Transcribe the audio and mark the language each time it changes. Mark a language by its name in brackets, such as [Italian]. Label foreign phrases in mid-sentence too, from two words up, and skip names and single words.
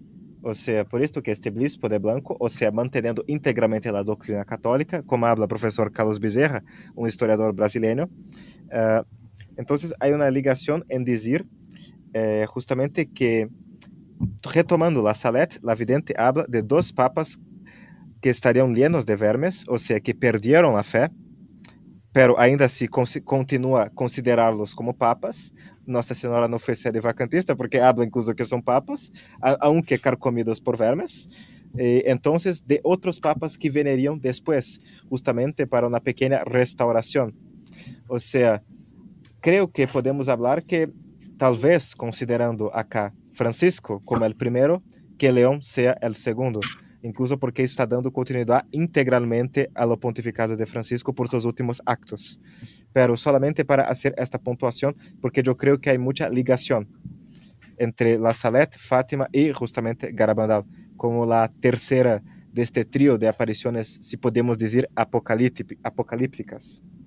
[Spanish] O sea, por esto que este obispo de blanco, o sea, manteniendo íntegramente la doctrina católica, como habla el profesor Carlos Bezerra, un historiador brasileño. Entonces hay una ligación en decir justamente que, retomando la Salette, la vidente habla de dos papas que estarían llenos de vermes, o sea, que perdieron la fe, pero [Portuguese] ainda assim continua a considerá-los como papas. Nossa Senhora não foi sede vacantista, [Spanish] porque habla incluso que [Portuguese] são papas, [Spanish] aunque carcomidos por vermes. [Portuguese] Entonces, de outros papas que veneriam depois, justamente para uma pequena restauração. Ou seja, creio que podemos falar que, talvez, considerando acá Francisco como o primeiro, que Leão seja o segundo. [Spanish] Incluso porque está dando continuidad integralmente a lo pontificado de Francisco por sus últimos actos. Pero solamente para hacer esta puntuación, porque yo creo que hay mucha ligación entre la Salette, Fátima y justamente Garabandal, como la tercera de este trío de apariciones, si podemos decir, apocalípticas.